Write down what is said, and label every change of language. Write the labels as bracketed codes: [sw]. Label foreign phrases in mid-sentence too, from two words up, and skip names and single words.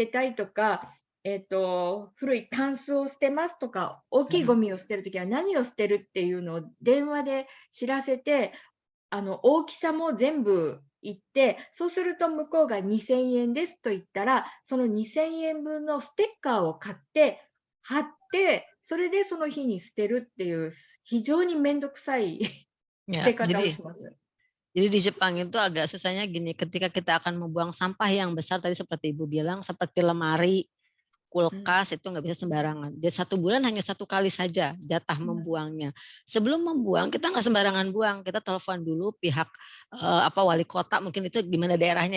[ja] たいとか、古いタンスを捨てますとか、大きいゴミを捨てるときは何を捨てるっていうのを電話で知らせて、大きさも全部言って、そうすると向こうが2000円ですと言ったら、その2000円分のステッカーを買って貼って、それでその日に捨てるっていう非常に面倒くさい捨て方をします。 [id] Jadi di Jepang itu agak susahnya gini, ketika kita akan membuang sampah yang besar tadi seperti Ibu bilang, seperti lemari, kulkas itu nggak bisa sembarangan. Jadi 1 bulan hanya 1 kali saja jatah membuangnya. Sebelum membuang kita nggak sembarangan buang, kita telepon dulu pihak wali kota, mungkin itu gimana daerahnya.